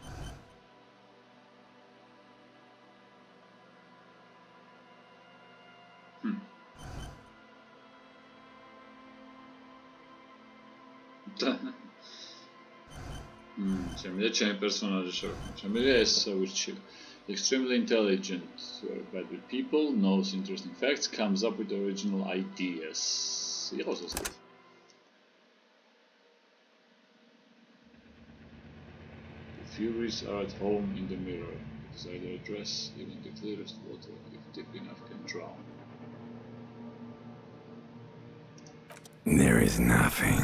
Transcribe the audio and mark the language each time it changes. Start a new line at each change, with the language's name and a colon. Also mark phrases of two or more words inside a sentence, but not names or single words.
Georgian: Შემიძლია ჩემი პერსონაჟი შევქმნი. შემიძლია ეს ვირჩიო.
English: Extremely intelligent, bad with people, knows interesting facts, comes up with original ideas.
Georgian: იყოს ეს.
English: The Furies are at home in the mirror. Inside their dress, even the clearest water, if deep enough, can drown. There is nothing.